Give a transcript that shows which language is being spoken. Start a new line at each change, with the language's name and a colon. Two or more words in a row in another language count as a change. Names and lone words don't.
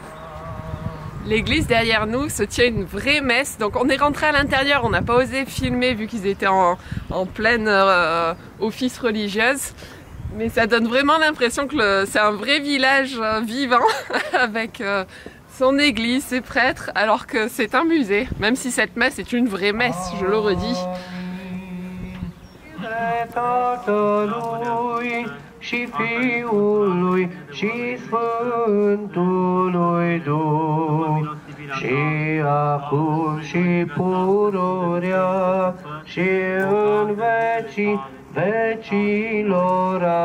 French: L'église derrière nous se tient une vraie messe, donc on est rentré à l'intérieur, on n'a pas osé filmer vu qu'ils étaient en pleine office religieuse, mais ça donne vraiment l'impression que c'est un vrai village vivant avec son église, ses prêtres, alors que c'est un musée, même si cette messe est une vraie messe, je le redis.
Romanian: Și Fiului și Sfântului Duh, și acum și pururea și în vecii vecilor.